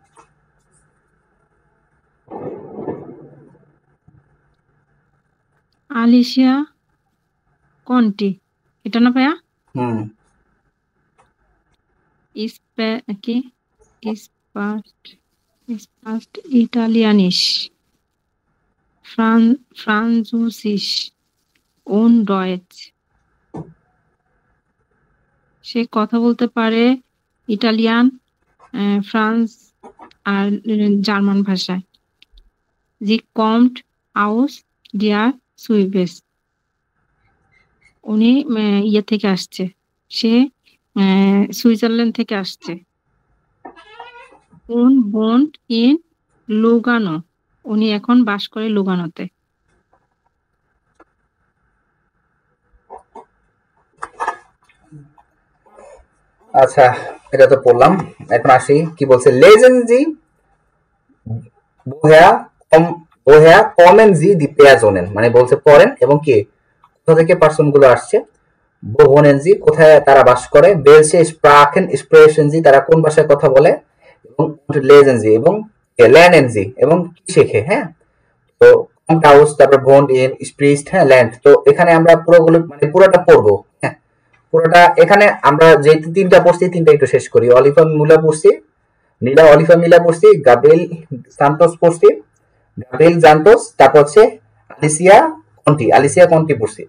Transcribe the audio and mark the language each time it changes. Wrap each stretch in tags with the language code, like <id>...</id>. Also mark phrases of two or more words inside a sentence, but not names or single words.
<bn>আলিশিয়া কোনটি এটা না ভাইয়া</bn> <de>Ist Italienisch, Französisch und Deutsch.</de> <bn>সে কথা বলতে পারে ইটালিয়ান, ফ্রান্স আর জার্মান ভাষায়।</bn> <de>Sie kommt aus der Schweiz.</de> <bn>উনি ইয়ে থেকে আসছে, সে সুইজারল্যান্ড থেকে আসছে।</bn> <de>und wohnt in Lugano.</de> <bn>উনি এখন বাস করে লুগানোতে। আচ্ছা এটা তো পড়লাম, এখন আসি কি বলছে</bn> <de>lesen Sie woher kommen Sie die Personen</de> <bn>মানে বলছে পড়েন এবং কি কোথা থেকে পার্সন গুলো আসছে।</bn> <de>wo wohnen Sie</de> <bn>কোথায় তারা বাস করে।</bn> <de>welche Sprachen sprechen Sie</de> <bn>তারা কোন ভাষায় কথা বলে এবং</bn> <de>lesen Sie</de> <bn>এবং</bn> <de>lernen Sie</de> <bn>এবং কি শেখে। হ্যাঁ তো</bn> <de>kommt aus তারপর wohnt in spricht হ্যাঁ lernt।</de> <bn>তো এখানে আমরা পুরোগুলো মানে পুরোটা পড়বো। হ্যাঁ পুরোটা এখানে আমরা যে তিনটা পড়ছি তিনটা একটু শেষ করি। অলিভা মুলা পড়ছি, অলিভা মিলা পড়ছি, গাব্রিয়েল সান্তোস পড়ছি, গাব্রিয়েল জান্টোস, তারপর হচ্ছে আলিসিয়া কন্টি পড়ছি।</bn>